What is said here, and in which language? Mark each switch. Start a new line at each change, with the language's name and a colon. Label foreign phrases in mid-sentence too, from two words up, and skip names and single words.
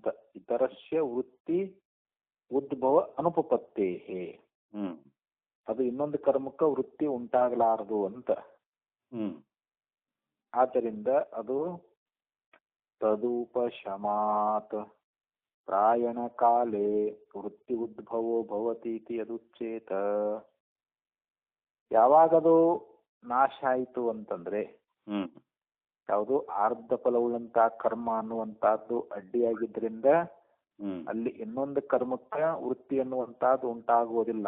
Sanskrit: ಇತರಸ್ಯ ವೃತ್ತಿ ಉದ್ಭವ ಅನುಪಪತ್ತೇಹೇ,
Kannada: ಅದು ಇನ್ನೊಂದು ಕರ್ಮಕ್ಕ ವೃತ್ತಿ ಉಂಟಾಗಲಾರದು ಅಂತ. ಆದ್ದರಿಂದ ಅದು
Sanskrit: ತದುಪಶಮಾತ್ ಪ್ರಾಯಣ ಕಾಲೇ ವೃತ್ತಿ ಉದ್ಭವೋ ಭವತಿ ಇತಿ ಯದುಚ್ಯೇತ.
Kannada: ಯಾವಾಗದು ನಾಶ ಆಯಿತು ಅಂತಂದ್ರೆ, ಯಾವುದು ಆರ್ಧ ಫಲವುಳ್ಳಂತಹ ಕರ್ಮ ಅನ್ನುವಂತಹದ್ದು ಅಡ್ಡಿಯಾಗಿದ್ರಿಂದ ಅಲ್ಲಿ ಇನ್ನೊಂದು ಕರ್ಮಕ್ಕ ವೃತ್ತಿ ಅನ್ನುವಂತಹದ್ದು ಉಂಟಾಗುವುದಿಲ್ಲ.